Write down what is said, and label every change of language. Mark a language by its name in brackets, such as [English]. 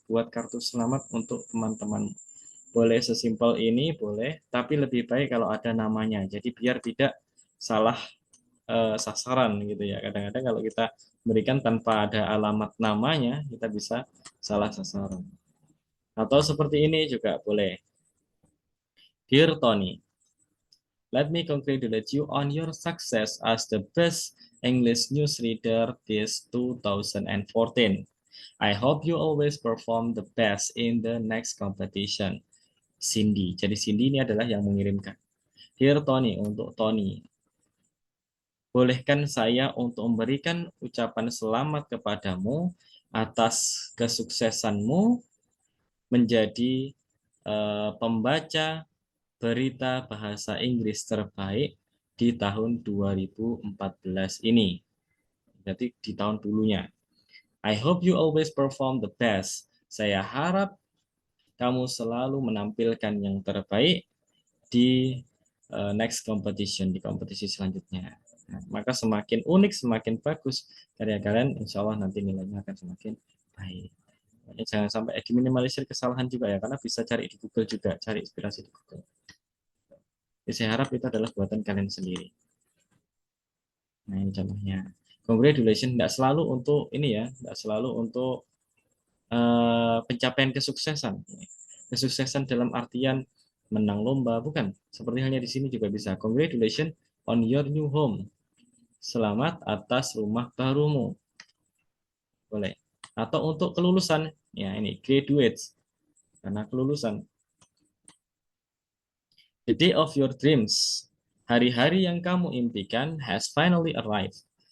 [Indonesian] Buat kartu selamat untuk teman-teman. Boleh sesimpel ini, boleh. Tapi lebih baik kalau ada namanya. Jadi biar tidak salah sasaran gitu ya. Kadang-kadang kalau kita berikan tanpa ada alamat namanya, kita bisa salah sasaran. Atau seperti ini juga boleh. [English] Dear Tony, let me congratulate you on your success as the best English newsreader this 2014. I hope you always perform the best in the next competition. Cindy. [Indonesian] Jadi Cindy ini adalah yang mengirimkan. [English] Dear Tony, [Indonesian] untuk Tony. Bolehkan saya untuk memberikan ucapan selamat kepadamu atas kesuksesanmu menjadi pembaca berita bahasa Inggris terbaik di tahun 2014 ini. Jadi di tahun dulunya. [English] I hope you always perform the best. [Indonesian] Saya harap kamu selalu menampilkan yang terbaik di [English] next competition, [Indonesian] di kompetisi selanjutnya. Nah, maka semakin unik, semakin bagus karya kalian, insya Allah nanti nilainya akan semakin baik. Jangan sampai diminimalisir kesalahan juga ya, karena bisa cari di Google juga, cari inspirasi di Google. Jadi saya harap itu adalah buatan kalian sendiri. Nah ini contohnya. Congratulations, tidak selalu untuk ini ya, tidak selalu untuk pencapaian kesuksesan. Kesuksesan dalam artian menang lomba, bukan. Seperti halnya di sini juga bisa. [English] Congratulations on your new home. [Indonesian] Selamat atas rumah barumu. Boleh. Atau untuk kelulusan, ya ini graduates. Karena kelulusan. [English] The day of your dreams. [Indonesian] Hari-hari yang kamu impikan [English] has finally arrived.